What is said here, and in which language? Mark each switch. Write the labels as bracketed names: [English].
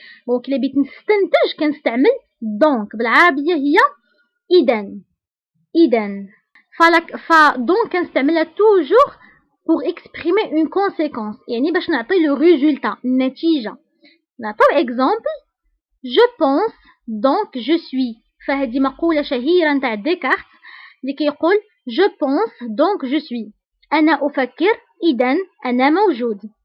[Arabic] دونك إلا بغيت نستنتج كنستعمل donc. بالعربية هي إذن. [French] donc كنستعملها toujours pour exprimer une conséquence، [Arabic] يعني باش نعطي [French] le résultat النتيجة. [Arabic] نعطيو exemple. [French] je pense donc je suis. [Arabic] فهذه مقولة شهيرة نتاع ديكارت اللي كيقول [French] je pense donc je suis. [Arabic] أنا أفكر إذن أنا موجود.